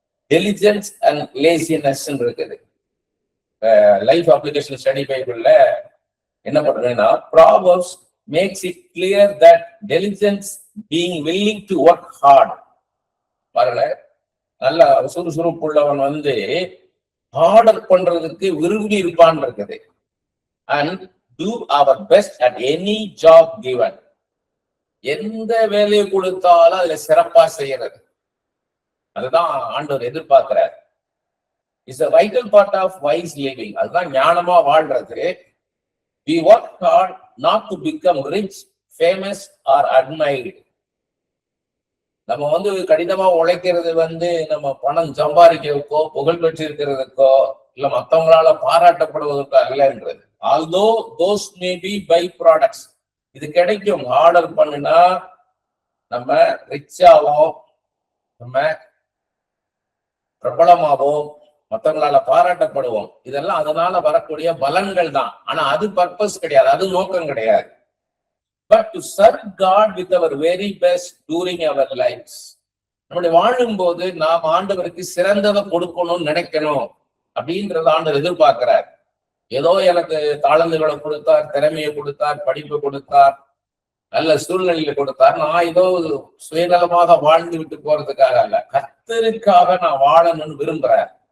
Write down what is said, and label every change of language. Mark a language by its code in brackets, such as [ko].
[en] diligence and laziness [ta] இருக்குது. [en] life application study பைபிள்ல [ta] என்ன பண்றதுன்னா, [en] Proverbs makes it clear that diligence being willing to work hard. [ta] பாருங்க, நல்ல சுறுசுறுப்புள்ளவன் ஹார்ட் ஒர்க் பண்றதுக்கு விரும்பி இருப்பான் இருக்குது. [en] And do our best at any job given. [ta] எந்த வேலையை கொடுத்தாலும் அதுல சிறப்பா செய்யறது, அதுதான் ஆண்டவர் எதிர்பார்க்கிறார். [en] It's a vital part of wise living. [ta] அதுதான் ஞானமா வாழ்றது. [en] We work hard not to become rich, famous or admired. [ta] நம்ம கடினமா உழைக்கிறது நம்ம பணம் சம்பாதிக்கிறதுக்கோ புகழ் பெற்று இருக்கிறதுக்கோ இல்ல மற்றவங்களால பாராட்டப்படுவதற்கோ அல்லன்றது. [en] although those may be by products. [ta] இது கிடைக்கும். ஆர்டர் பண்ணுனா நம்ம ரிச்சாவோம், நம்ம பிரபலமாவோம், மற்றவங்களால பாராட்டப்படுவோம். இதெல்லாம் அதனால வரக்கூடிய பலன்கள் தான். ஆனா அது பர்பஸ் கிடையாது, அது நோக்கம் கிடையாது. [en] But to serve God with our very best during our lives. [ta] நம்முடைய வாழும் போது நாம் ஆண்டவருக்கு சிறந்ததை கொடுக்கணும்னு நினைக்கணும் அப்படின்றத ஆண்டவர் எதிர்பார்க்கிறார். ஏதோ எனக்கு தாளந்துகளை கொடுத்தார், திறமையை கொடுத்தார், படிப்பு கொடுத்தார், நல்ல சூழ்நிலையை கொடுத்தார், நான் ஏதோ சுயநலமாக வாழ்ந்து விட்டு போறதுக்காக அல்ல, கர்த்தருக்காக நான் வாழணும்னு விரும்புறேன்.